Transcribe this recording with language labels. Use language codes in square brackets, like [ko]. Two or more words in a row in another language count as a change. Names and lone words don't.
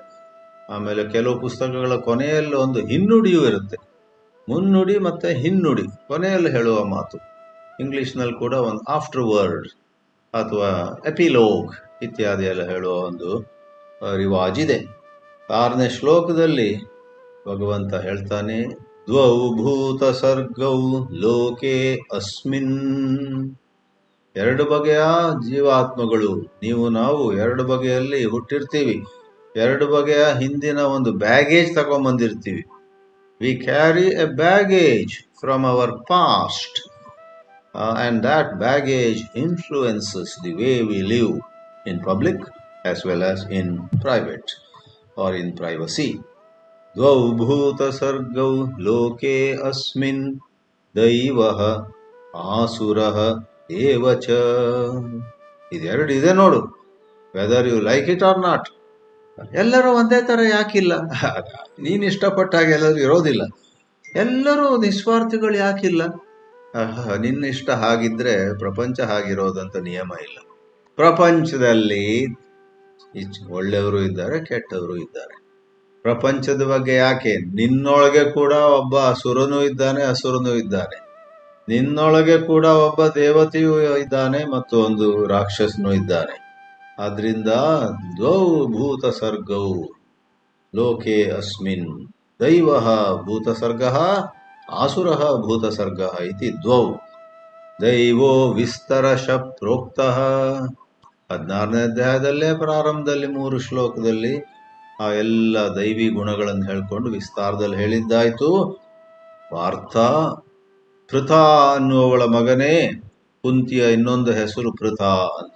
[kn] ಆಮೇಲೆ ಕೆಲವು ಪುಸ್ತಕಗಳ ಕೊನೆಯಲ್ಲಿ ಒಂದು ಹಿನ್ನುಡಿಯೂ ಇರುತ್ತೆ. ಮುನ್ನುಡಿ ಮತ್ತೆ ಹಿನ್ನುಡಿ ಕೊನೆಯಲ್ಲಿ ಹೇಳುವ ಮಾತು. ಇಂಗ್ಲಿಷ್ನಲ್ಲಿ ಕೂಡ ಒಂದು ಆಫ್ಟರ್ ವರ್ಡ್ ಅಥವಾ ಎಪಿಲೋಗ್ ಇತ್ಯಾದಿ ಎಲ್ಲ ಹೇಳುವ ಒಂದು ರಿವಾಜಿದೆ. 6ನೇ ಶ್ಲೋಕದಲ್ಲಿ ಭಗವಂತ ಹೇಳ್ತಾನೆ, [sa] ದ್ವೌ ಭೂತ ಸರ್ಗೌ ಲೋಕೆ ಅಸ್ಮಿನ್. [kn] 2 ಬಗೆಯ ಜೀವಾತ್ಮಗಳು, ನೀವು ನಾವು 2 ಬಗೆಯಲ್ಲಿ ಹುಟ್ಟಿರ್ತೀವಿ. 2 ಬಗೆಯ ಹಿಂದಿನ ಒಂದು ಬ್ಯಾಗೇಜ್ ತಗೊಂಬಂದಿರ್ತೀವಿ. [en] we carry a baggage from our past and that baggage influences the way we live in public as well as in private or in privacy. [sa] ದ್ವೌ ಭೂತ ಸರ್ಗೌ ಲೋಕೆ ಅಸ್ಮಿನ್ ದೈವಃ ಆಸುರಃ ಏವ ಚ. [kn] ಇದೆರಡು ಇದೆ ನೋಡು, [en] whether you like it or not. [kn] ಎಲ್ಲರೂ ಒಂದೇ ಥರ ಯಾಕಿಲ್ಲ? ನೀನು ಇಷ್ಟಪಟ್ಟಾಗ ಎಲ್ಲರೂ ಇರೋದಿಲ್ಲ. ಎಲ್ಲರೂ ನಿಸ್ವಾರ್ಥಿಗಳು ಯಾಕಿಲ್ಲ? ನಿನ್ನ ಇಷ್ಟ ಹಾಗಿದ್ರೆ ಪ್ರಪಂಚ ಹಾಗಿರೋದಂತ ನಿಯಮ ಇಲ್ಲ. ಪ್ರಪಂಚದಲ್ಲಿ ಒಳ್ಳೆಯವರು ಇದ್ದಾರೆ, ಕೆಟ್ಟವರು ಇದ್ದಾರೆ. ಪ್ರಪಂಚದ ಬಗ್ಗೆ ಯಾಕೆ? ನಿನ್ನೊಳಗೆ ಕೂಡ ಒಬ್ಬ ಅಸುರನೂ ಇದ್ದಾನೆ, ಅಸುರನೂ ಇದ್ದಾನೆ. ನಿನ್ನೊಳಗೆ ಕೂಡ ಒಬ್ಬ ದೇವತೆಯೂ ಇದ್ದಾನೆ ಮತ್ತು ಒಂದು ರಾಕ್ಷಸನೂ ಇದ್ದಾನೆ. ಆದ್ರಿಂದ [sa] ದ್ವೌ ಭೂತ ಸರ್ಗೌ ಲೋಕೆ ಅಸ್ಮಿನ್ ದೈವಃ ಭೂತಸರ್ಗಃ ಆಸುರಃ ಭೂತಸರ್ಗಃ ಇತಿ ದ್ವೌ. ದೈವೋ ವಿಸ್ತರಶ ಪ್ರೋಕ್ತಃ. [kn] 16ನೇ ಅಧ್ಯಾಯದಲ್ಲೇ ಪ್ರಾರಂಭದಲ್ಲಿ 3 ಶ್ಲೋಕದಲ್ಲಿ ಆ ಎಲ್ಲ ದೈವಿ ಗುಣಗಳನ್ನು ಹೇಳ್ಕೊಂಡು ವಿಸ್ತಾರದಲ್ಲಿ ಹೇಳಿದ್ದಾಯ್ತು. ಪಾರ್ಥ, ಪೃಥ ಅನ್ನುವವಳ ಮಗನೇ, ಕುಂತಿಯ ಇನ್ನೊಂದು ಹೆಸರು ಪೃಥ ಅಂತ.